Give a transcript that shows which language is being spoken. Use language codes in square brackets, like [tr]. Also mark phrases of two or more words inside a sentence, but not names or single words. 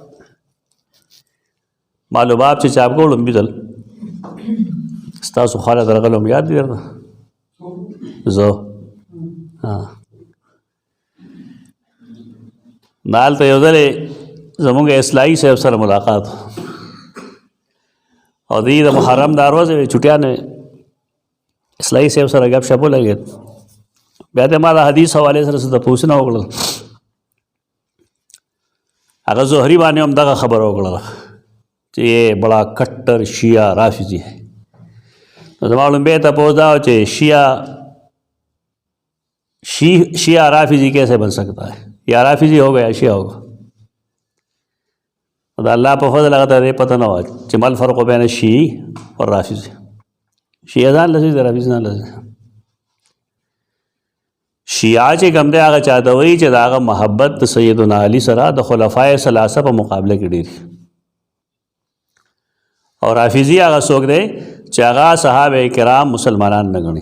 [ps] معلومات چې چاپ کړو لومبي ځل ستاسو خاله درغلم یاد دي درته زه دالته یو ځل زموږ اصلاحي صاحب سره ملاقات او د محرم دا ورځ وې چټیانې اصلاحي صاحب سره ګپ شپ ولګېد. بیا ته ما د حدیث حوالې سره څه پوښتنه وکړل. هغه زهري باندې هم دغه خبره وکړله چې [ur] یہ بڑا کٹر شیعہ رافضی ہے. [ps] زما لومبے تپوس دا چې [ur] شیعہ رافضی کیسے بن سکتا ہے یا رافضی ہو گیا شیعہ ہوگا. [ps] دا اللہ په فضل هغه ته پته نه وه چې ما [ar] الفرق بین الشیعي والرافضي. [ps] شیعه ځان لسی دی رافضي ځان لسی. شیعه چې کوم دی هغه چاته وایي چې د هغه محبت د سیدنا علي سره د خلفای ثلاثه په مقابله کې ډېر او رافضي هغه څوک دی چې هغه صحابه کرام مسلمانان نه ګڼي.